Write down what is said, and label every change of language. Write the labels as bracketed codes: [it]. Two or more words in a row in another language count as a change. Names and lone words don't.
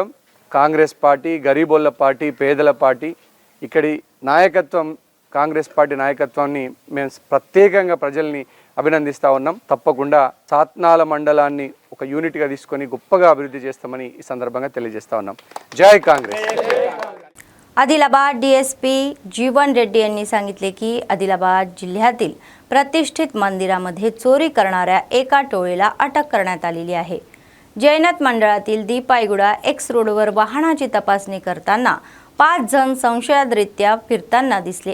[te] కాంగ్రెస్ పార్టీ గరీబోళ్ళ పార్టీ, పేదల పార్టీ. ఇక్కడి నాయకత్వం, కాంగ్రెస్ పార్టీ నాయకత్వాన్ని మేము ప్రత్యేకంగా ప్రజల్ని అభినందిస్తూ ఉన్నాం. తప్పకుండా సాత్నాల మండలాన్ని ఒక యూనిట్గా తీసుకొని గొప్పగా अभिवृद्धी చేస్తామని ఈ సందర్భంగా తెలియజేస్తా ఉన్నాం. [mr] जय काँग्रेस. आदिलाबाद डीएसपी जीवन रेड्डी यांनी सांगितले की आदिलाबाद जिल्ह्यातील प्रतिष्ठित मंदिरामध्ये चोरी करणाऱ्या एका टोळीला अटक करण्यात आलेली आहे. जैनत मंडळातील दीपाईगुडा एक्स रोडवर वाहनाची तपासणी करताना 5 जण संशयादरीत्या फिरताना दिसले.